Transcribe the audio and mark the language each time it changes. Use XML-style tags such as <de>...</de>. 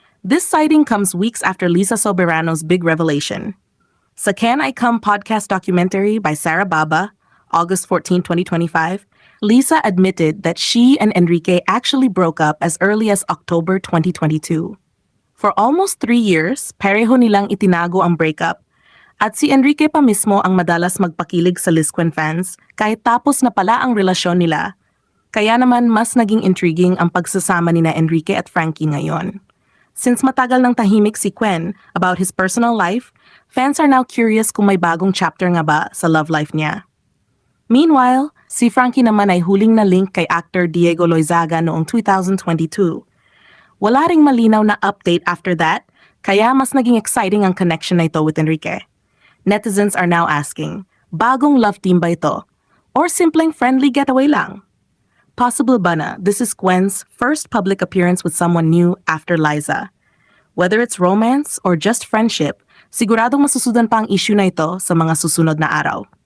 <en>This sighting comes weeks after Lisa Soberano's big revelation. Sa Can I Come podcast documentary by Sarah Baba, August 14, 2025, Lisa admitted that she and Enrique actually broke up as early as October 2022. For almost 3 years,</en> <tl>pareho nilang itinago ang breakup. At si Enrique pa mismo ang madalas magpakilig sa Lisquen fans kahit tapos na pala ang relasyon nila. Kaya naman mas naging intriguing ang pagsasama ni na Enrique at Frankie ngayon. Since matagal nang tahimik si Quen</tl> <en>about his personal life, fans are now curious</en> <tl>kung may bagong chapter nga ba sa love life niya. Meanwhile, si Frankie naman ay huling na link kay actor Diego Loizaga noong 2022. Wala ring malinaw na update</tl> <en>after that,</en> <tl>kaya mas naging exciting ang connection na ito with Enrique.</tl> <en>Netizens are now asking, bagong love team ba ito? Or simpleng friendly getaway lang? Possible ba na this is Gwen's first public appearance with someone new after Liza? Whether it's romance or just friendship,</en> <tl>siguradong masusundan pa ang issue na ito sa mga susunod na araw.</tl>